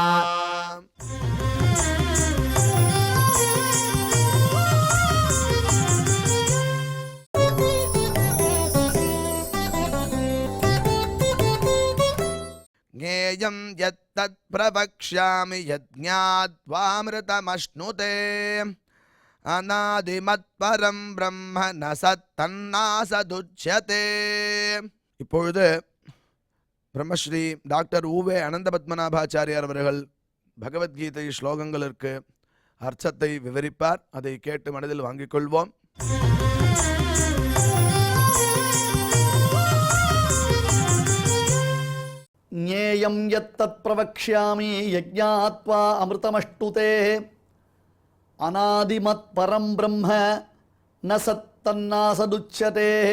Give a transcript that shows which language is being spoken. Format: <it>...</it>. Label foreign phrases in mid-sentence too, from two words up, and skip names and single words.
<sa>ज्ञेयं यत्तत् प्रवक्ष्यामि यज्ञात्वामृतमश्नुते अनादिमत्परं ब्रह्म न सत्तन्नासदुच्यते।</sa> <ta>இப்பொழுது பிரம்மஸ்ரீ டாக்டர் ஊவே அனந்த பத்மநாபாச்சாரியார் அவர்கள் பகவத்கீதை ஸ்லோகங்களுக்கு அர்த்தத்தை விவரிப்பார். அதை கேட்டு மனதில் வாங்கிக் கொள்வோம்.</ta> <sa>ज्ञेयं यत्तत् प्रवक्ष्यामि यज्ज्ञात्वा अमृतमष्टुते अनादिमत् परं ब्रह्म न सत्तन्नासदुच्चते.</sa>